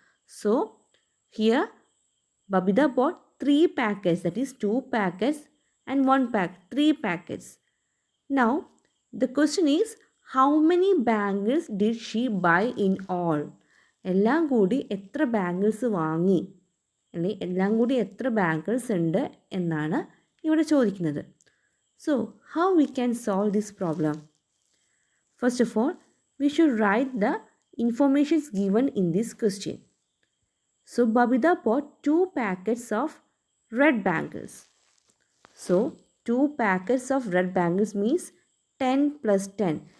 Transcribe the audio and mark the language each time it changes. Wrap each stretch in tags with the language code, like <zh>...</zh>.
<en>So here Babita bought 3 packets, that is 2 packets and 1 pack, 3 packets. Now the question is, how many bangles did she buy in all?</en> <ml>എല്ലാം കൂടി എത്ര bangles വാങ്ങി, അല്ലെങ്കിൽ എല്ലാം കൂടി എത്ര ബാംഗിൾസ് ഉണ്ട് എന്നാണ് ഇവിടെ ചോദിക്കുന്നത്.</ml> <en>So how we can solve this problem? First of all, we should write the informations given in this question. So Babita bought 2 packets of red bangles. So 2 packets of red bangles means 10 plus 10.</en>